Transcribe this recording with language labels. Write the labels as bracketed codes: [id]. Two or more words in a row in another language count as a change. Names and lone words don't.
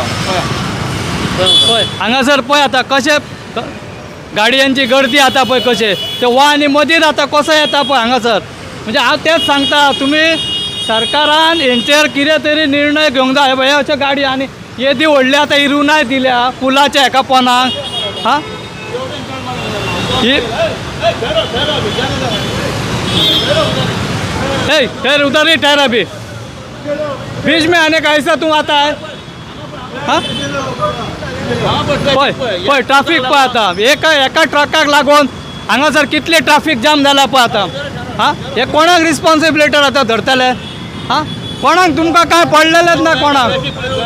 [kok] पळय हांगासर पळय आतां कशे गाडयांची गर्दी आता पळय कशे ते वाहनी मदींच आतां कसो येता पळय हांगासर. म्हणजे हांव तेच सांगता तुमी सरकारान हेंचेर कितें तरी निर्णय घेवंक जाय. हे अशे गाडी आनी येदी व्हडली आतां इरुनाय दिल्या पुलाच्या हेका पोंदाक. [hi] हां ही ठहर उधर ही ठहर अभी बीच में आने का ऐसा तू आता है. [kok] हां पळय पळय ट्रॅफिक पळय आतां एका ट्रकाक लागून हांगासर कितले ट्रॅफिक जाम जाला पळय आतां. हां हे कोणाक रिस्पॉन्सिबिलिटी आतां धरतले. हां कोणाक तुमकां काय पडलेलेच ना कोणाक.